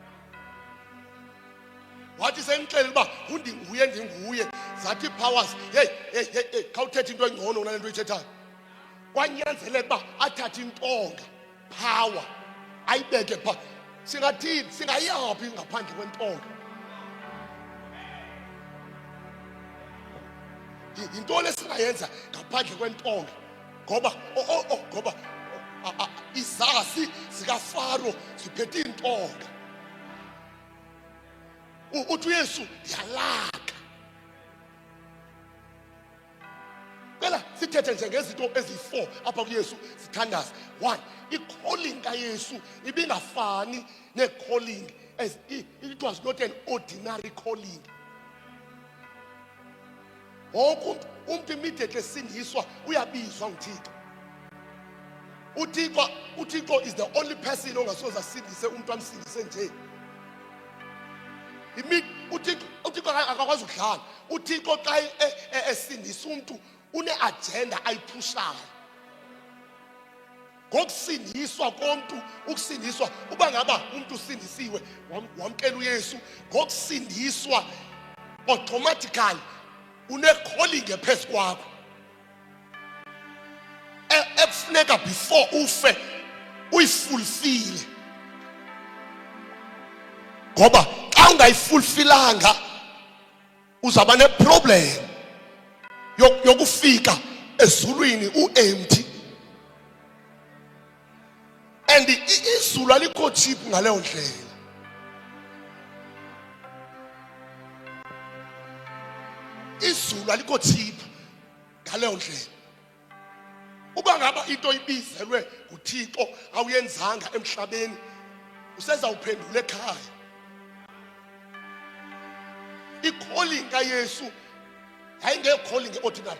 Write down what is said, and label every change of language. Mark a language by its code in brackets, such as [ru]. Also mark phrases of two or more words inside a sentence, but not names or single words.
[xh] wathi sengixele uba ndinguye zathi ii-powers hey khawuthetha into engcono kunale nto uyithethayo kwanyanzeleka uba athathe intonga power ayibeke phaa singathini singayaphi ngaphandle kwentonga yintoni esingayenza ngaphandle kwentonga ngoba Izasi zikaFaro ziphethe intonga. Uthi uYesu yalaka. Phela sithethe nje ngezinto ezi4 apha kuYesu sithandaza. [en] 1, [xh] i-calling kaYesu ibingafani ne-calling [en] as it was not an ordinary calling. [xh] Umuntu immediately esindiswa uyabizwa nguThixo. uThixo [en] is the only person [xh] ongasoze asindise umuntu amsindise nje. uThixo akakwazi ukudlala. uThixo xa esindisa umuntu une-agenda ayiphushayo. Ngokusindiswa komuntu, ukusindiswa uba ngaba umuntu usindisiwe wamkela uYesu, ngokusindiswa automatically une-calling ephezu kwakho ekufuneka before ufe uyifulfile. Ngoba xa ungayifulfilanga uzaba ne-problem yokufika ezulwini u-empty. And izulu alikho cheap ngaleyo ndlela. Izulu alikho cheap ngaleyo ndlela. Uba ngaba into ibizelwe nguThixo awuyenzanga emhlabeni, usezawuphendula ekhaya. I-calling kaYesu yayinge-calling ordinary.